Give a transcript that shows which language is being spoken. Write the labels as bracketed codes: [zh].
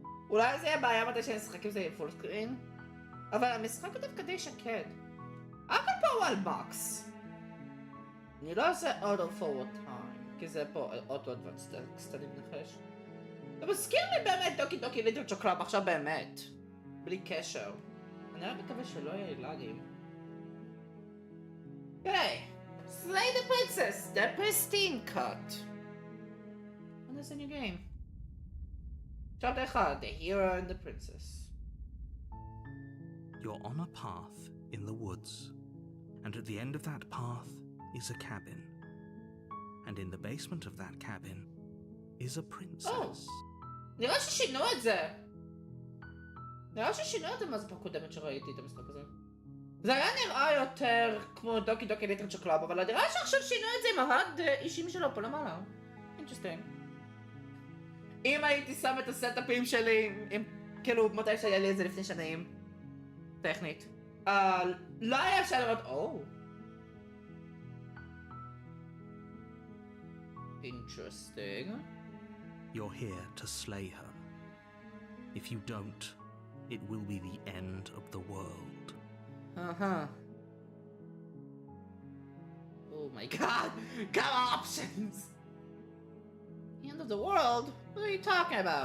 [he] אולי זה יהיה בעיה מתי שאני אשחק עם זה עם פול סקרין, אבל המשחק הוא דווקא די שקד. הכל פה הוא על מקס. אני לא עושה [en] auto forward time. [he] כי זה פה אוטו אדוונס טקסט, אני מנחש. זה מזכיר לי באמת דוקי דוקי ליטל צ'וקלאב עכשיו באמת. בלי קשר. אני רק מקווה שלא יהיה לאגים. [en] היי! Slay the princess! The pristine cut! this in your game. Chapter 1, The Hero and the Princess. You're on a path in the woods, and at the end of that path is a cabin. And in the basement of that cabin is a princess. [he] נראה ששינו את זה. נראה ששינו את זה מה זה פעם קודמת שראיתי את המשחק הזה. זה היה נראה יותר כמו דוקי דוקי ליטרצ'ר קלאב, אבל נראה שעכשיו שינו את זה עם ההד אישים שלו פה למעלה. אינטרסטינג. אם הייתי שם את הסטאפים שלי, כאילו מתי שהיה לי את זה לפני שנים, טכנית, לא היה אפשר לראות, Interesting. [en] You're here to slay her. If you don't, it will be the end of the world. Oh my god! Got options! The end of the world? What are you talking about?